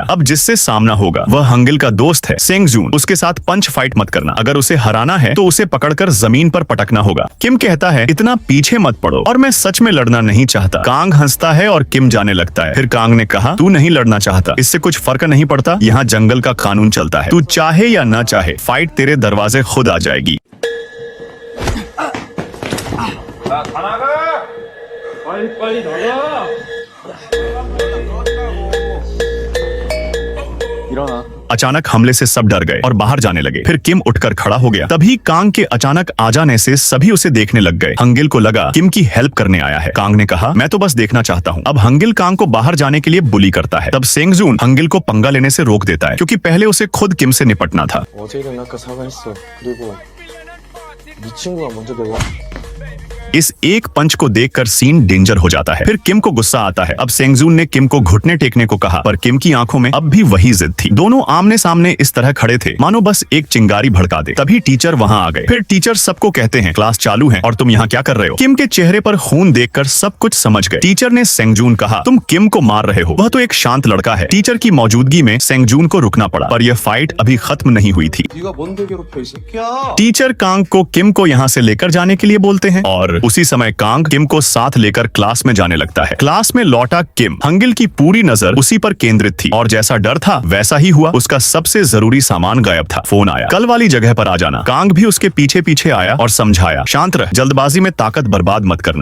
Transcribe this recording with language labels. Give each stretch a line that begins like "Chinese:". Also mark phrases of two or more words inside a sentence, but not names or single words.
Hindi: अब जिससे सामना होगा वह हंगिल का दोस्त है, सेंग जून। उसके साथ
English: punch fight
Hindi: मत करना, अगर उसे हराना है तो उसे पकड़कर जमीन पर पटकना होगा। किम कहता है, इतना पीछे मत पड़ो, और मैं सच में लड़ना नहीं चाहता। कांग हंसता है और किम जाने लगता है। फिर कांग ने कहा, तू नहीं लड़ना चाहता, इससे कुछ फर्क नहीं पड़ता। यहाँ जंगल का कानून चलता है, तू चाहे या ना चाहे फाइट तेरे दरवाजे खुद आ जाएगी।
Korean: 빨리 나가! 일어나.
Hindi: अचानक हमले से सब डर गए और बाहर जाने लगे। फिर किम उठकर खड़ा हो गया। तभी कांग के अचानक आ जाने से सभी उसे देखने लग गए। हंगिल को लगा किम की हेल्प करने आया है। कांग ने कहा, मैं तो बस देखना चाहता हूँ। अब हंगिल कांग को बाहर जाने के लिए बुली करता है। तब सेंग जून हंगिल को पंगा लेने से रोक देता है, क्योंकि पहले उसे खुद किम से निपटना था।
Korean: 어제 일은 아까 사과했어. 그리고 네 친구가 먼저 내와.
Hindi: इस एक पंच को देखकर
English: scene danger
Hindi: हो जाता है। फिर किम को गुस्सा आता है। अब सेंगजून ने किम को घुटने टेकने को कहा, पर किम की आंखों में अब भी वही जिद थी। दोनों आमने सामने इस तरह खड़े थे मानो बस एक चिंगारी भड़का दे। तभी टीचर वहां आ गए। फिर टीचर सबको कहते हैं, क्लास चालू है और तुम यहाँ क्या कर रहे हो। किम के चेहरे पर खून देखकर सब कुछ समझ गए। टीचर ने सेंगजून कहा, तुम किम को मार रहे हो, वह तो एक शांत लड़का है। टीचर की मौजूदगी में सेंगजून को रुकना पड़ा, पर यह फाइट अभी खत्म नहीं हुई थी।
Korean: 네가 뭔데 괴롭혀 이 새끼야?
Hindi: टीचर कांग को किम को यहाँ से लेकर जाने के लिए बोलते हैं और उसी समय कांग किम को साथ लेकर क्लास में जाने लगता है। क्लास में लौटा किम। हंगिल की पूरी नजर उसी पर केंद्रित थी और जैसा डर था वैसा ही हुआ। उसका सबसे जरूरी सामान गायब था। फोन आया, कल वाली जगह पर आ जाना। कांग भी उसके पीछे पीछे आया और समझाया, शांत रह, जल्दबाजी में ताकत बर्बाद मत करना।